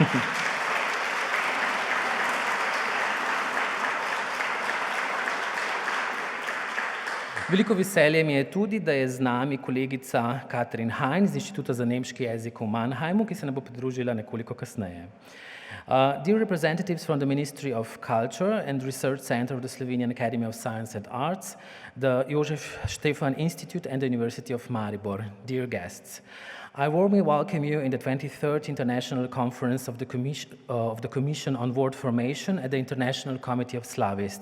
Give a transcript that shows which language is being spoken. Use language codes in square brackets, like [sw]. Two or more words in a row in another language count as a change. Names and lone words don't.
[sl] Veliko veselje mi je tudi, da je z nami kolegica Katrin Hein z Inštituta za nemški jezik v Mannheimu, ki se nam bo pridružila nekoliko kasneje. [en] Dear representatives from the Ministry of Culture and Research Center of the Slovenian Academy of Science and Arts, the Jožef Štefan Institute and the University of Maribor, dear guests, I warmly welcome you in the 23rd International Conference of the Commission on Word Formation at the International Committee of Slavists.